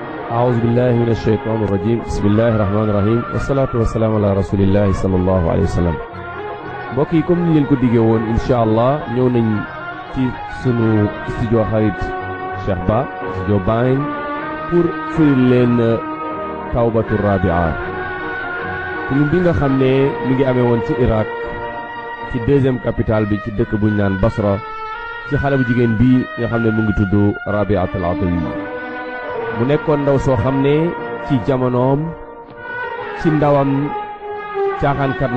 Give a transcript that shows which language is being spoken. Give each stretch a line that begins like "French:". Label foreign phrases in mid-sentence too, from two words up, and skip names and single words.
Arabic: أعوذ بالله من الشيطان الرجيم بسم الله الرحمن الرحيم والصلاة والسلام على رسول الله صلى الله عليه وسلم
Wolof: mbokk yi comme ni leen ko diggee woon
Arabic: إن شاء الله
Wolof: ñëw nañ ci sunu studio xarit Cheikh Ba studio Bayn pour firi leen tawbatu rabia film bi nga xam ne mi ngi amee woon ci Irak ci
French: deuxième capitale
Wolof: bi ci dëkk buñ naan Basra ci xale bu jigéen bi nga xam ne mu ngi tudd Rabiatul Atawi mu nekkoon ndaw soo xam ne ci jamonoom ci ndawam caaxaankat